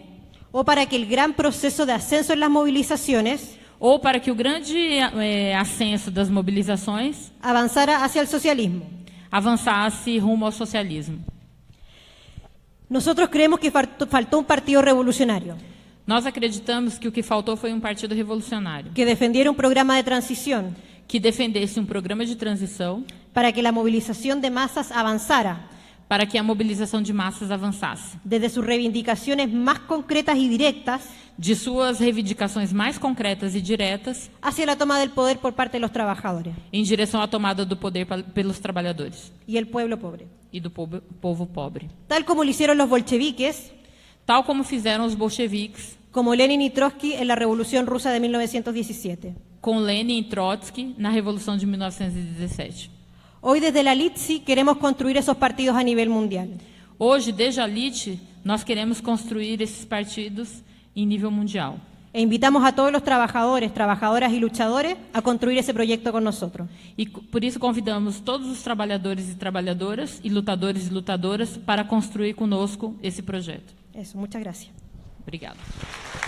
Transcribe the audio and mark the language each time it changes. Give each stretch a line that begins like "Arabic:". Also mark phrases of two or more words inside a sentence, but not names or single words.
Spanish: o para que el gran proceso de ascenso en las movilizaciones
Portuguese: ou para que o grande ascenso das mobilizações
Spanish: avanzara hacia el socialismo.
Portuguese: avançasse rumo ao socialismo.
Spanish: Nosotros creemos que faltó un partido revolucionario
Portuguese: Nós acreditamos que o que faltou foi um partido revolucionário,
Spanish: que defendiera un programa de transición
Portuguese: que defendesse um programa de transição
Spanish: para que la movilización de masas avanzara
Portuguese: para que a mobilização de massas avançasse,
Spanish: desde sus reivindicaciones más concretas y directas
Portuguese: de suas reivindicações mais concretas e diretas
Spanish: hacia la toma del poder por parte de los trabajadores
Portuguese: em direção à tomada do poder pelos trabalhadores
Spanish: y el pueblo pobre.
Portuguese: e do povo pobre.
Spanish: Tal como lo hicieron los bolcheviques,
Portuguese: Tal como fizeram os bolcheviques
Spanish: como Lenin y Trotsky en la Revolución Rusa de 1917.
Portuguese: com Lenin e Trotsky na Revolução de 1917.
Spanish: Hoy desde la LITSI queremos construir esos partidos a nivel mundial.
Portuguese: Hoje, desde a LIT, nós queremos construir esses partidos em nível mundial.
Spanish: E invitamos a todos los trabajadores, trabajadoras y luchadores a construir ese proyecto con nosotros.
Portuguese: E por isso convidamos todos os trabalhadores e trabalhadoras e lutadoras para construir conosco esse projeto.
Spanish: Eso, muchas gracias.
Portuguese: Obrigada.